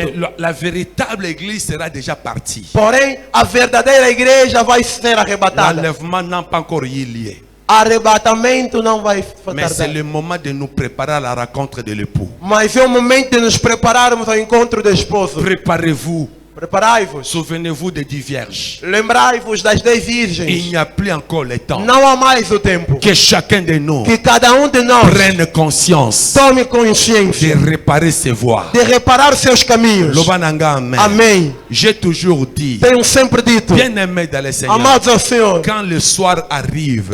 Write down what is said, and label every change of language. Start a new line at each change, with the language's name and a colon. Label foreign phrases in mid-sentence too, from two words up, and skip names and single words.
French: Mais la véritable église sera déjà partie.
Portuguese: Porém, a verdadeira igreja vai ser arrebatada.
French: L'enlèvement n'a pas encore eu lieu.
Portuguese: Arrebatamento não vai
French: Mais c'est
Portuguese: tardar.
French: le moment de nous préparer à la rencontre de l'époux.
Portuguese: Mas é o momento de nos prepararmos ao encontro do esposo.
French: Préparez-vous.
Portuguese: Preparai-vos.
French: Souvenez-vous des 10 vierges.
Portuguese: Lembrai-vos das 10
French: Il
Portuguese: virgens.
French: n'y a plus encore le temps.
Portuguese: Não há mais o tempo.
French: Que chacun de nous
Portuguese: Que cada de nós
French: prenne conscience
Portuguese: tome
French: de
Portuguese: consciência
French: réparer ses voies.
Portuguese: de reparar seus caminhos.
Lingala: Lobananga, amen.
Portuguese: Amém.
French: J'ai toujours dit,
Portuguese: Tenho sempre dito,
French: bien aimé dans le Seigneur,
Portuguese: amados ao Senhor,
French: quand le soir arrive,